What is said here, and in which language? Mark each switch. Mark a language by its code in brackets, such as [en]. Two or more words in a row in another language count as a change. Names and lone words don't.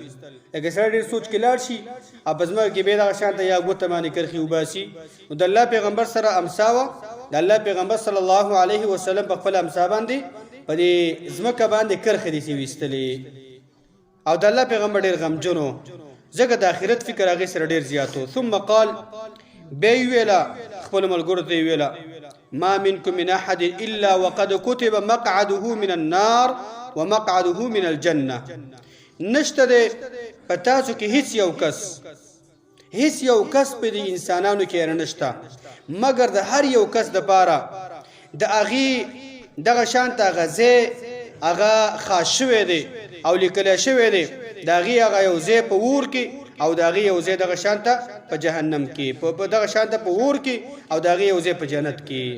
[ps] لکه سړی ډېر سوچ کې لاړ شي او په ځمکه کې به دغه شان ته یا ګوته باندې کرخې وباسي. نو د الله پیغمبر سره امسا وه، د الله پیغمبر [ar] صلی الله علیه وسلم [ps] په خپل امسا باندې په دې ځمکه باندې کرخې داسې ویستلې. او د الله پیغمبر ډېر غمجن و، ځکه د آخرت فکر هغې سره ډېر زیات و. [ar] ثم قال، [ps] بیا یې ویله خپلو ملګرو ته یې ویله، [ar] ما منکم من احد الا وقد كتب مقعده من النار ومقعده من الجنه. [ps] نشته دی په تاسو کې هیڅ یو کس په دې انسانانو کې نشته، مګر د هر یو کس دپاره د هغې دغه شانته هغه ځای هغه خاص شوی دی او لیکلی شوی دی، د هغې هغه یو ځای په اور کې او د هغې یو ځای دغه شانته په جهنم کې، په دغه شانته په اور کې او د هغې یو ځای په جنت کې.